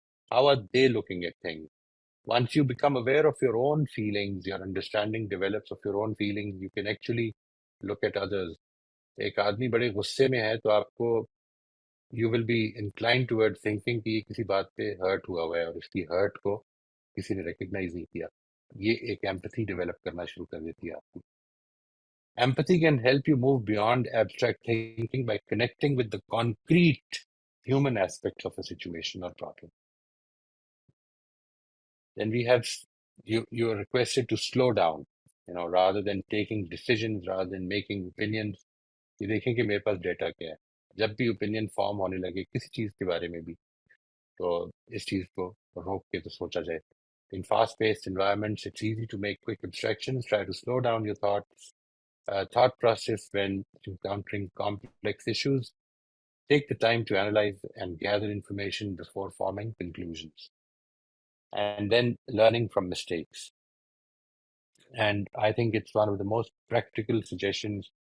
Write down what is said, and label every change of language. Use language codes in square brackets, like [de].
[en] How are they looking at things? Once you become aware of your own feelings, your understanding develops of your own feelings, you can actually look at others. [ur] ایک آدمی بڑے غصے میں ہے تو آپ کو [en] you will be inclined toward thinking [ur] کہ یہ کسی بات پہ ہرٹ ہوا ہوا ہے اور اس کی ہرٹ کو کسی نے ریکگنائز نہیں کیا. یہ ایک ایمپتھی ڈیولپ کرنا شروع کر دیتی ہے آپ کو. [en] Empathy can help you move beyond abstract thinking by connecting with the concrete human aspects of a situation or problem. Then we have you are requested to slow down, rather than taking decisions, rather than making opinions. [ur] یہ دیکھیں کہ میرے پاس data کیا ہے. جب بھی opinion form ہونے لگے کسی چیز کے بارے میں بھی تو اس چیز کو روک کے تو سوچا جائے. [en] In fast-paced environments, it's easy to make quick abstractions. Try to slow down your thought process when encountering complex issues. Take the time to analyze and gather information before forming conclusions. And then learning from mistakes. And I think it's one of the most practical suggestions.